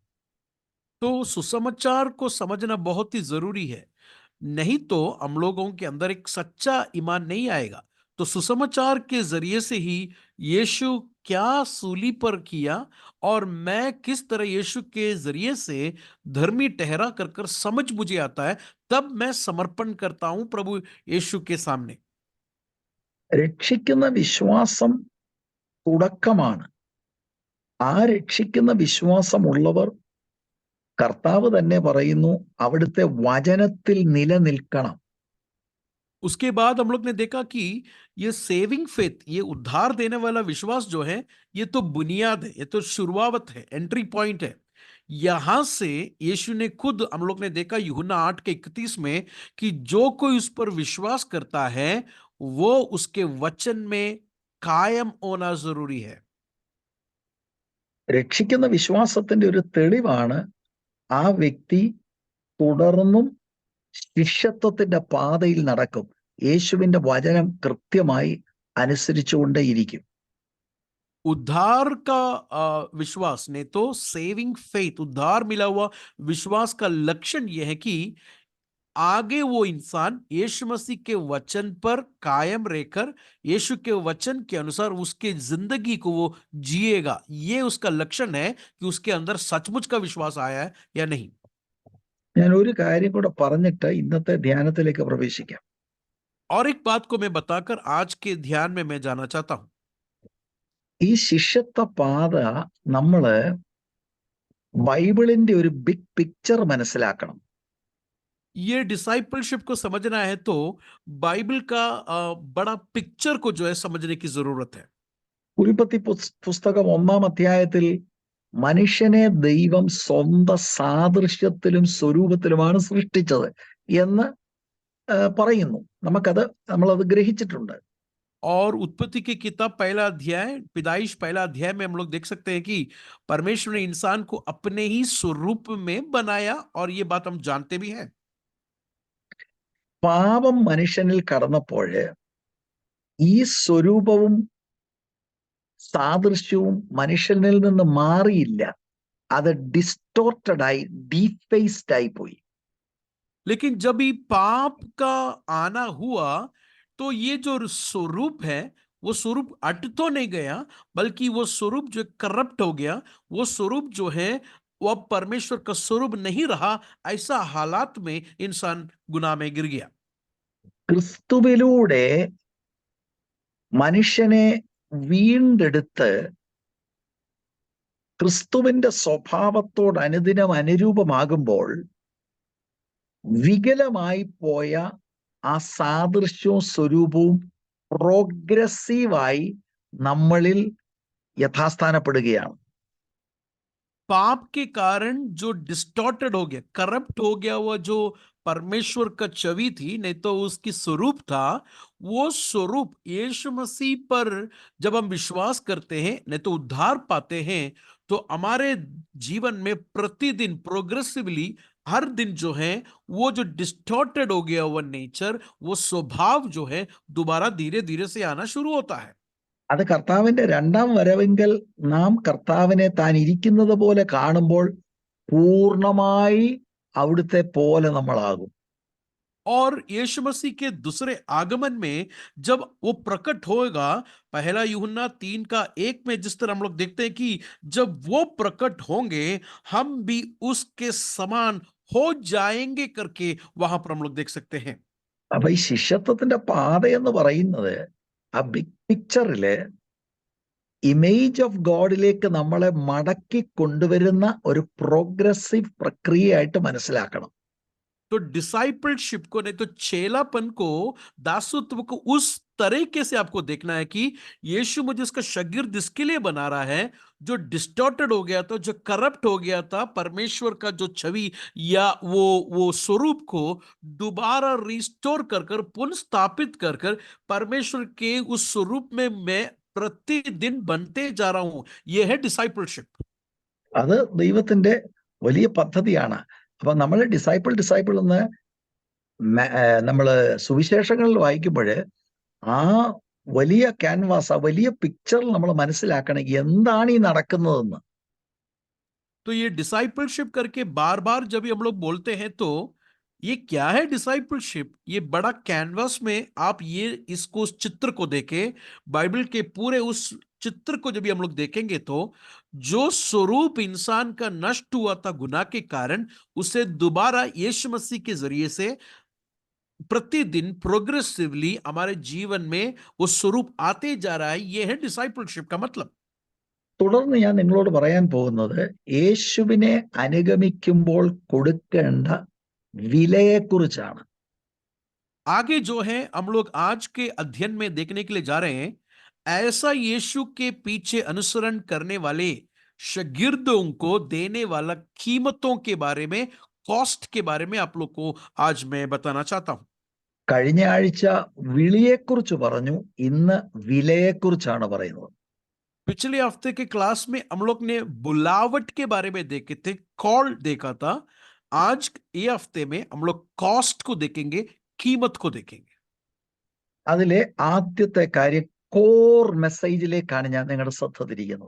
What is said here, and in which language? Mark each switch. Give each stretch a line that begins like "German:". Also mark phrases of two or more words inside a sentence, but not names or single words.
Hindi: तो सुसमाचार को समझना बहुत ही जरूरी है, नहीं तो हम लोगों के अंदर एक सच्चा ईमान नहीं आएगा। तो सुसमाचार के जरिए से ही यीशु क्या सूली पर किया और मैं किस तरह यीशु के जरिए से धर्मी ठहरा कर कर समझ मुझे आता है, तब मैं समर्पण करता हूं प्रभु यीशु के सामने।
Malayalam: രക്ഷിക്കുന്ന വിശ്വാസം തുടക്കമാണ്. ആ രക്ഷിക്കുന്ന വിശ്വാസമുള്ളവർ, കർത്താവ് തന്നെ പറയുന്നു, അവിടുത്തെ വചനത്തിൽ നിലനിൽക്കണം.
Hindi: उसके बाद हम लोग ने देखा कि ये
English: saving faith,
Hindi: ये उद्धार देने वाला विश्वास जो है, ये तो बुनियाद है, ये तो शुरुआत है,
English: entry point
Hindi: है। यहां से यीशु ने खुद, हम लोग ने देखा यूहन्ना 8:31 में, कि जो कोई उस पर विश्वास करता है वो उसके वचन में कायम होना जरूरी है।
Malayalam: രക്ഷിക്കുന്ന വിശ്വാസത്തിന്റെ ഒരു തെളിവാണ് ആ വ്യക്തി തുടർന്നും ശിഷ്യത്വത്തിന്റെ പാതയിൽ നടക്കും, യേശുവിന്റെ വചനം കൃത്യമായി അനുസരിച്ചുകൊണ്ടേയിരിക്കും.
Hindi: उद्धार का विश्वास ने तो
English: saving faith,
Hindi: उद्धार मिला हुआ विश्वास का लक्षण यह है कि आगे वो इंसान यीशु मसीह के वचन पर कायम रहकर यीशु के वचन के अनुसार उसके जिंदगी को वो जिएगा। ये उसका लक्षण है कि उसके अंदर सचमुच का विश्वास आया है या नहीं।
Malayalam: ഞാൻ ഒരു കാര്യം കൂടെ പറഞ്ഞിട്ട് ഇന്നത്തെ ധ്യാനത്തിലേക്ക് പ്രവേശിക്കാം.
Hindi: और एक बात को मैं बताकर आज के ध्यान में मैं जाना चाहता हूं।
Malayalam: ഈ ശിഷ്യത്വ പാത നമ്മള് ബൈബിളിന്റെ ഒരു
English: big picture
Malayalam: മനസ്സിലാക്കണം.
Hindi: ये डिसाइपलशिप को समझना है तो बाइबल का बड़ा पिक्चर को जो है समझने की जरूरत है।
Malayalam: ഉൽപ്പത്തി പുസ്തകം 1-ാം അധ്യായത്തിൽ മനുഷ്യനെ ദൈവം സ്വന്തം സാദൃശ്യത്തിലും സ്വരൂപത്തിലുമാണ് സൃഷ്ടിച്ചത് എന്ന് പറയുന്നു. നമ്മളത് ഗ്രഹിച്ചിട്ടുണ്ട്.
Hindi: और उत्पत्ति की किताब पहला अध्याय, पैदाइश पहला अध्याय में हम लोग देख सकते हैं कि परमेश्वर ने इंसान को अपने ही स्वरूप में बनाया, और ये बात हम जानते भी हैं।
Malayalam: പാപം മനുഷ്യനിൽ കടന്നപ്പോൾ ഈ സ്വരൂപവും സാദൃശ്യവും മനുഷ്യനിൽ നിന്ന് മാറിയില്ല, അത് ഡിസ്റ്റോർട്ടഡ് ആയി, ഡീഫേസ്ഡ് ആയി പോയി.
Hindi: लेकिन जब ही पाप का आना हुआ, तो ये जो स्वरूप है, वो स्वरूप अट तो नहीं गया, बल्कि वो स्वरूप जो करप्ट हो गया। वो स्वरूप जो है वो अब परमेश्वर का स्वरूप नहीं रहा। ऐसा हालात में इंसान गुनाह में गिर गया।
Malayalam: ക്രിസ്തുവിലൂടെ മനുഷ്യനെ വീണ്ടെടുത്ത് ക്രിസ്തുവിന്റെ സ്വഭാവത്തോട് അനുദിനം അനുരൂപമാകുമ്പോൾ വികലമായി പോയ ആ സാദൃശ്യവും സ്വരൂപവും പ്രോഗ്രസീവായി നമ്മളിൽ യഥാസ്ഥാനപ്പെടുകയാണ്.
Hindi: पाप के कारण जो डिस्टॉर्टेड हो गया, करप्ट हो गया, वो जो परमेश्वर का छवि थी, नहीं तो उसकी स्वरूप था, वो स्वरूप यीशु मसीह पर जब हम विश्वास करते हैं, नहीं तो उद्धार पाते हैं, तो हमारे जीवन में प्रतिदिन प्रोग्रेसिवली हर दिन जो है वो जो डिस्टॉर्टेड हो गया वो नेचर, वो स्वभाव जो है दोबारा धीरे धीरे से आना शुरू होता है।
Malayalam: അത് കർത്താവിന്റെ രണ്ടാം വരവെങ്കിൽ നാം കർത്താവിനെ താൻ ഇരിക്കുന്നത് പോലെ കാണുമ്പോൾ പൂർണ്ണമായി അവിടുത്തെ പോലെ നമ്മളാകും.
Hindi: और यीशु मसीह के दूसरे आगमन में जब वो प्रकट होगा, पहला यूहन्ना 3:1 में जिस तरह हम लोग देखते हैं कि जब वो प्रकट होंगे, हम भी उसके समान हो जाएंगे करके वहां पर हम लोग देख सकते हैं।
Malayalam: അപ്പൊ ഈ ശിഷ്യത്വത്തിന്റെ പാത എന്ന് പറയുന്നത് ആ
English: big pictureില് image of Godിലേക്ക്
Malayalam: നമ്മളെ മടക്കി കൊണ്ടുവരുന്ന ഒരു പ്രോഗ്രസീവ് പ്രക്രിയയായിട്ട് മനസ്സിലാക്കണം.
Hindi: तो डिसाइपलशिप को, नहीं तो चेलापन को, दासत्व को उस तरीके से आपको देखना है कि यीशु मुझे उसका शागिर्द इसके लिए बना रहा है, जो डिस्टॉर्टेड हो गया था, जो करप्ट हो गया था, परमेश्वर का जो छवि या वो स्वरूप को दोबारा रिस्टोर कर कर पुनः स्थापित कर कर परमेश्वर के उस स्वरूप में मैं प्रतिदिन बनते जा रहा हूं। यह है डिसाइपलशिप।
Malayalam: അത് ദൈവത്തിന്റെ വലിയ പദ്ധതിയാണ്. അപ്പൊ നമ്മൾ ഡിസൈപ്പിൾ എന്ന് നമ്മള് സുവിശേഷങ്ങളിൽ വായിക്കുമ്പോൾ ആ വലിയ ക്യാൻവാസ്, ആ വലിയ പിക്ചറിൽ നമ്മൾ മനസ്സിലാക്കണം എന്താണ് ഈ നടക്കുന്നതെന്ന്.
Hindi: तो ये डिसाइपलशिप करके बार बार जब भी हम लोग बोलते हैं, तो ये क्या है डिसाइपलशिप? ये बड़ा कैनवास में आप ये इसको, उस चित्र को देखें, बाइबल के पूरे उस चित्र को जब भी हम लोग देखेंगे, तो जो स्वरूप इंसान का नष्ट हुआ था गुनाह के कारण, उसे दोबारा यीशु मसीह के जरिए से प्रतिदिन प्रोग्रेसिवली हमारे जीवन में वो स्वरूप आते जा रहा है। ये है डिसाइपलशिप का मतलब।
Malayalam: തുടർന്ന് ഞാൻ നിങ്ങളോട് പറയാൻ പോകുന്നത് യേശുവിനെ അനുഗമിക്കുമ്പോൾ കൊടുക്കേണ്ട വിലയെക്കുറിച്ചാണ്.
Hindi: आगे जो है हम लोग आज के अध्ययन में देखने के लिए जा रहे हैं, ऐसा यीशु के पीछे अनुसरण करने वाले शागिर्दों को देने वाला कीमतों के बारे में, कॉस्ट के बारे में आप लोग को आज मैं बताना चाहता हूं।
Malayalam: കഴിഞ്ഞ ആഴ്ച വിളിയെക്കുറിച്ച് പറഞ്ഞു, ഇന്ന് വിലയെക്കുറിച്ചാണ് പറയുന്നത്.
Hindi: पिछले हफ्ते के क्लास में हम लोग ने बुलावट के बारे में देखे थे, कॉल देखा था। आज ये हफ्ते में हम लोग कॉस्ट को देखेंगे, कीमत को देखेंगे।
Malayalam: അതിലെ ആദ്യത്തെ കാര്യം കോർ മെസ്സേജിലേക്കാണ് ഞാൻ നിങ്ങളുടെ ശ്രദ്ധ തിരിക്കുന്നത്.